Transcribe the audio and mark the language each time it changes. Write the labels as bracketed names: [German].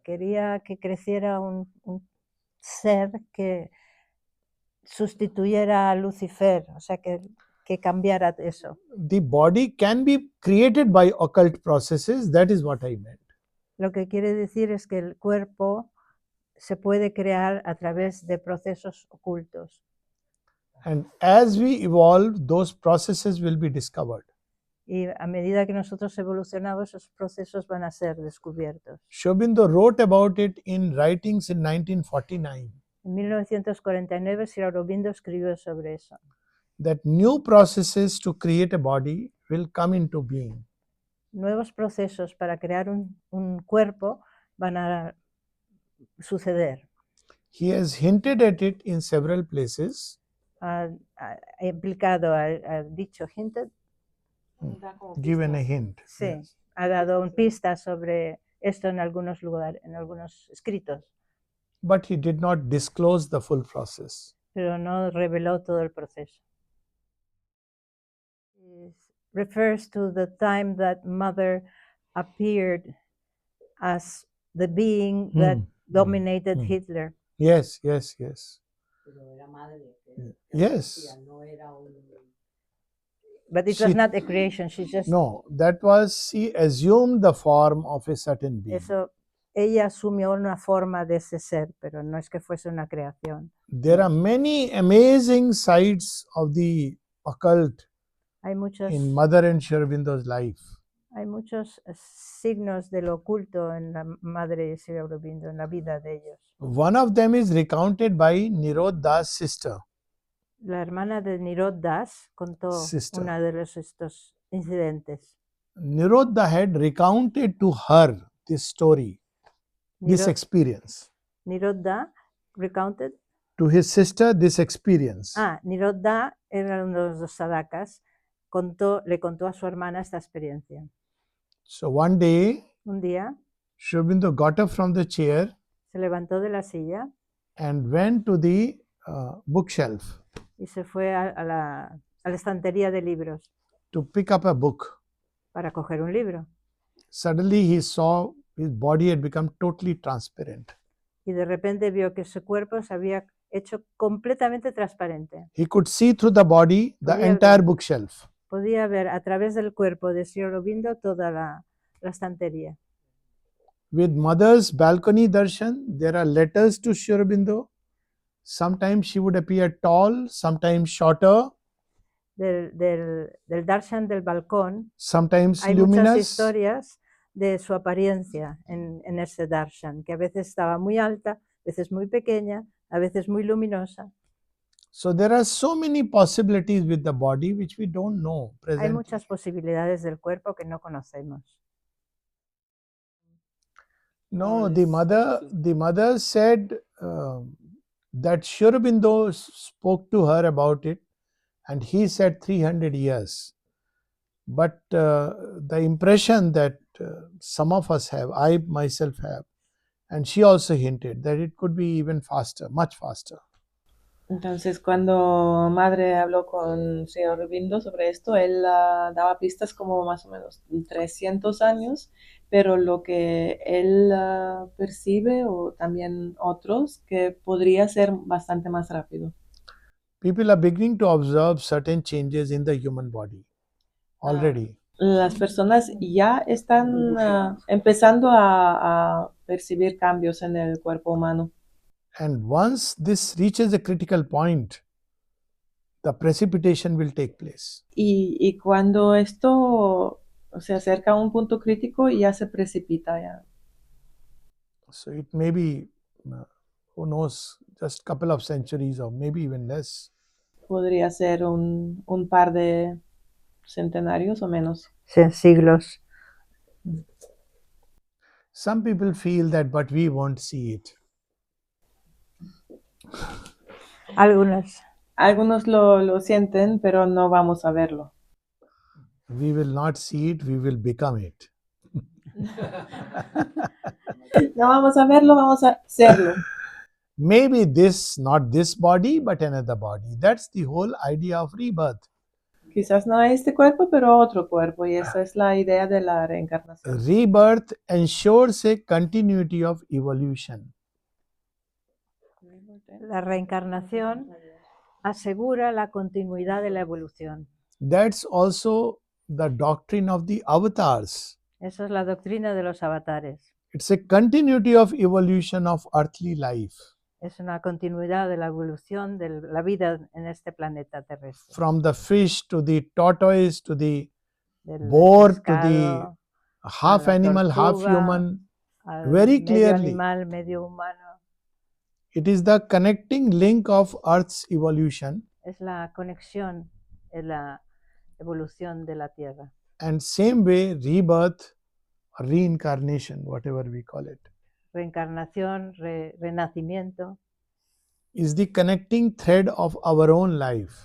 [Spanish] Quería que creciera un ser que sustituyera a Lucifer, o sea, que cambiara eso. [English] The body can be created by occult processes. That is what I meant. [Spanish] Lo que quiere decir es que el cuerpo se puede crear a través de procesos ocultos. [English] And as we evolve, those processes will be discovered. [Spanish] Y a medida que nosotros evolucionamos, esos procesos van a ser descubiertos. [English] Sri Aurobindo wrote about it in writings in 1949. [Spanish] En 1949, Sri Aurobindo escribió sobre eso. [English] That new processes to create a body will come into being. [Spanish] Nuevos procesos para crear un cuerpo van a suceder. [English] He has hinted at it in several places. [Spanish] Ha implicado, ha dicho, hinted, [English] Given a hint. [Spanish] sí, [English] Yes. [Spanish] ha dado pistas sobre esto en algunos lugares, en algunos escritos, [English] But he did not disclose the full process. [Spanish] pero no reveló todo el proceso. [English] It refers to the time that Mother appeared as the being that dominated Hitler. Yes, yes, yes. [Spanish] Pero era madre. [English] Yes. [Spanish] No era un... [English] But it was not a creation, she just... No, that was, she assumed the form of a certain being. [Spanish] Eso, ella asumió una forma de ese ser, pero no es que fuese una creación. [English] There are many amazing sides of the occult [Spanish] Hay muchos, [English] in Mother and Sri Aurobindo's life. [Spanish] hay muchos signos de lo oculto en la Madre y Sri Aurobindo, en la vida de ellos. [English] One of them is recounted by Nirodha's sister. [Spanish] La hermana de Nirod Das contó [English] Sister. [Spanish] uno de estos incidentes. [English] Nirodha had recounted to her this story, this [Spanish] Nirod, [English] experience. Nirod Da recounted. To his sister, this experience. [Spanish] Nirod Da era uno de los dos sadakas, le contó a su hermana esta experiencia. [English] So one day, [Spanish] Un día [English] Sri Aurobindo got up from the chair [Spanish] se levantó de la silla [English] and went to the bookshelf [Spanish] y se fue a la estantería de libros [English] to pick up a book. [Spanish] para coger un libro. [English] Suddenly he saw his body had become totally transparent. [Spanish] Y de repente vio que su cuerpo se había hecho completamente transparente. [English] He could see through the body the [Spanish] Podía [English] entire [Spanish] ver. [English] bookshelf. [Spanish] Podía ver a través del cuerpo de Sri Aurobindo toda la estantería. [English] With Mother's balcony darshan, there are letters to Sri Aurobindo. Sometimes she would appear tall, sometimes shorter, [Spanish] Del darshan del balcón [English] sometimes [Spanish] hay muchas [English] luminous. [Spanish] historias de su apariencia en ese darshan, que a veces estaba muy alta, a veces muy pequeña, a veces muy luminosa. [English] So there are so many possibilities with the body which we don't know [Spanish] Hay [English] presently. [Spanish] muchas posibilidades del cuerpo que no conocemos. [English] No, the mother said that Sri Aurobindo spoke to her about it, and he said 300 years. But the impression that some of us have, I myself have, and she also hinted that it could be even faster, much faster. [Spanish] Entonces, cuando Madre habló con Sri Aurobindo sobre esto, él daba pistas como más o menos 300 años, pero lo que él percibe, o también otros, que podría ser bastante más rápido. [English] People are beginning to observe certain changes in the human body already. [Spanish] Las personas ya están empezando a percibir cambios en el cuerpo humano. [English] And once this reaches a critical point, the precipitation will take place. [Spanish] Y cuando esto se acerca a un punto crítico, ya se precipita ya. [English] So it may be, who knows, just a couple of centuries or maybe even less. [Spanish] Podría ser un par de centenarios o menos. Siglos. [English] Some people feel that, but we won't see it. [Spanish] Algunos lo sienten, pero no vamos a verlo. [English] We will not see it, we will become it. [Spanish] No vamos a verlo, vamos a hacerlo. [English] Maybe this, not this body, but another body. That's the whole idea of rebirth. [Spanish] Quizás no este cuerpo, pero otro cuerpo, y esa es la idea de la reencarnación. [English] Rebirth ensures a continuity of evolution. [Spanish] La reencarnación asegura la continuidad de la evolución. [English] That's also the doctrine of the avatars. [Spanish] Esa es la doctrina de los avatares. [English] It's a continuity of evolution of earthly life. [Spanish] Es una continuidad de la evolución de la vida en este planeta terrestre. [English] From the fish to the tortoise to the [Spanish] Del [English] boar to [Spanish] pescado, [English] the half [Spanish] a la [English] animal, half [Spanish] tortuga, [English] human. [Spanish] al [English] Very [Spanish] medio [English] clearly. [Spanish] animal, medio humano. [English] It is the connecting link of Earth's evolution. [Spanish] Es la conexión, es la evolución de la Tierra. [English] And same way, rebirth, reincarnation, whatever we call it. [Spanish] Reencarnación, renacimiento. [English] is the connecting thread of our own life.